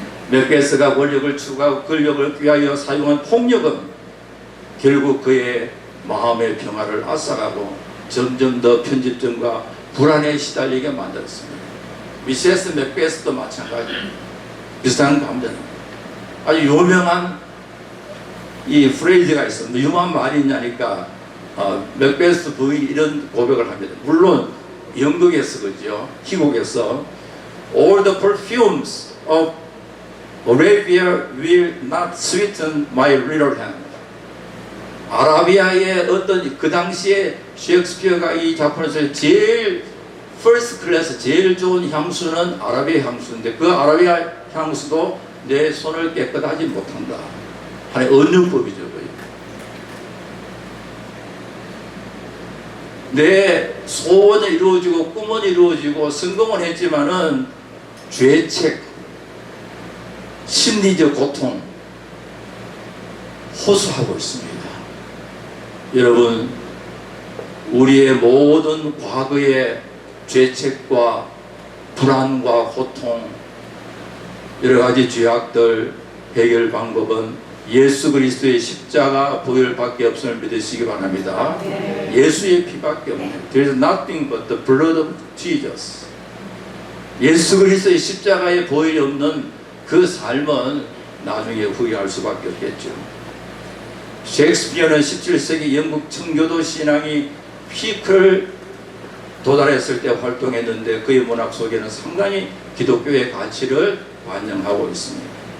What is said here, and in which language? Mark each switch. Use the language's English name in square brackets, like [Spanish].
[Korean] 맥베스가 권력을 추구하고 권력을 위하여 사용한 폭력은 결국 그의 마음의 평화를 앗아가고 점점 더 편집점과 불안에 시달리게 만들었습니다. 미세스 맥베스도 마찬가지입니다. 비슷한 감정입니다. 아주 유명한 이 프레이즈가 있습니다. 유명한 말이 있냐니까 맥베스 부인이 이런 고백을 합니다. 물론 영국에서 그죠, 희곡에서 [English] All the perfumes of Arabia will not sweeten my little hand. [Korean] 아라비아의 어떤 그 당시에 셰익스피어가 이 작품에서 제일 퍼스트 클래스 제일 좋은 향수는 아라비아 향수인데 그 아라비아 향수도 내 손을 깨끗하지 못한다 하는 언유법이죠. 내 소원은 이루어지고 꿈은 이루어지고 성공은 했지만은 죄책, 심리적 고통 호소하고 있습니다. 여러분, 우리의 모든 과거의 죄책과 불안과 고통, 여러 가지 죄악들 해결 방법은 예수 그리스도의 십자가 보혈밖에 없음을 믿으시기 바랍니다. 예수의 피밖에 없네요. [English] There is nothing but the blood of Jesus. [Korean] 예수 그리스도의 십자가의 보혈이 없는 그 삶은 나중에 후회할 수밖에 없겠죠. 셰익스피어는 17세기 영국 청교도 신앙이 피크를 도달했을 때 활동했는데 그의 문학 속에는 상당히 기독교의 가치를 반영하고 있습니다.